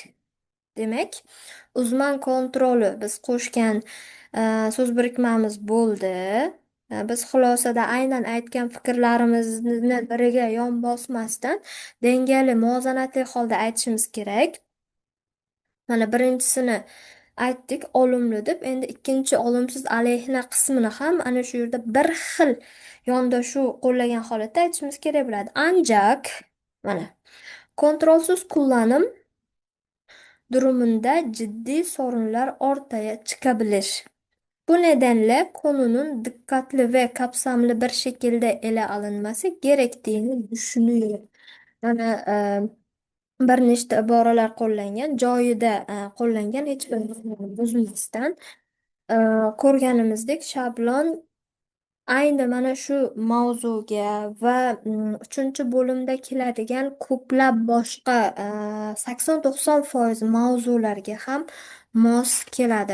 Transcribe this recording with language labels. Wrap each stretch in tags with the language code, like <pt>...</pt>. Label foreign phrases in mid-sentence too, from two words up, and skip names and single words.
<uz>Demek</uz> <tr>uzman kontrolü</tr> <uz>biz qo'shgan so'z birikmamiz bo'ldi. Biz xulosada aynan aytgan fikrlarimizni biriga yon bosmasdan dengali, muvozanatli holda aytishimiz kerak. Mana birinchisini aytdik olumli deb, endi ikkinchi olumsiz alayhina qismini ham ana shu yerda bir xil yondashuv qo'llagan holatda aytishimiz kerak bo'ladi.</uz> <tr>Ancak mana kontrolsiz kullanım durumunda ciddi sorunlar ortaya çıkabilir. Bu nedenle konunun dikkatli ve kapsamlı bir şekilde ele alınması gerektiğini düşünüyorum.</tr> <uz>Yani bir nechta iboralar qo'llangan, joyida qo'llangan, hech bir narsani buzmasdan. E, Ko'rganimizdek, shablon ayni mana shu mavzuga va uchinchi bo'limda keladigan ko'plab boshqa 80-90% mavzularga ham mos keladi.</uz>